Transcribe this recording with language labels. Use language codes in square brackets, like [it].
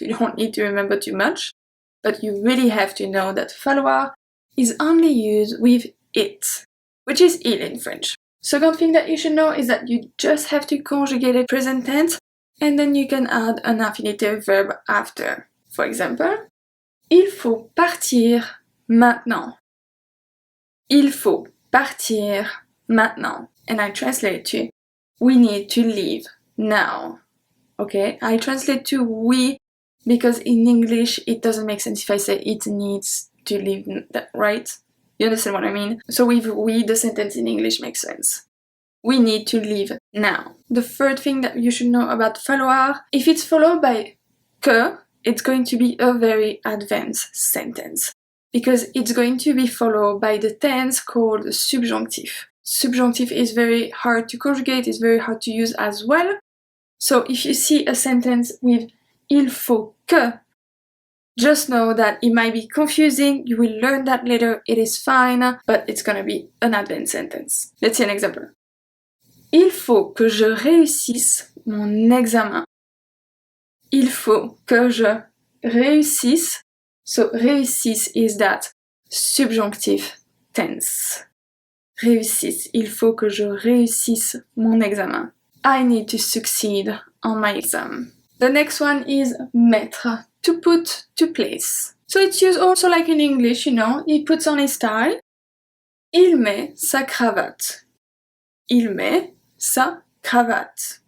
[en] You don't need to remember too much, but you really have to know that falloir is only used with it, which is il in French. Second thing that you should know is that you just have to conjugate it present tense, and then you can add an infinitive verb after. For example, [fr] il faut partir maintenant. Il faut partir maintenant. [en] And I translate to we need to leave now. Okay, I translate to we because in English it doesn't make sense if I say it needs to leave, right? You understand what I mean? So with we, the sentence in English makes sense. We need to leave now. The third thing that you should know about falloir, if it's followed by que, it's going to be a very advanced sentence because it's going to be followed by the tense called subjunctive. Subjunctive is very hard to conjugate, it's very hard to use as well. So if you see a sentence with [fr] il faut que, [en] just know that it might be confusing, you will learn that later, it is fine, but it's gonna be an advanced sentence. Let's see an example. [fr] Il faut que je réussisse mon examen. Il faut que je réussisse. [en] So réussisse is that subjunctive tense. [fr] Réussisse. Il faut que je réussisse mon examen. [en] I need to succeed on my exam. The next one is mettre, to put, to place. So it's used also like in English, you know, he puts on his tie. [fr] Il met sa cravate. Il met sa cravate.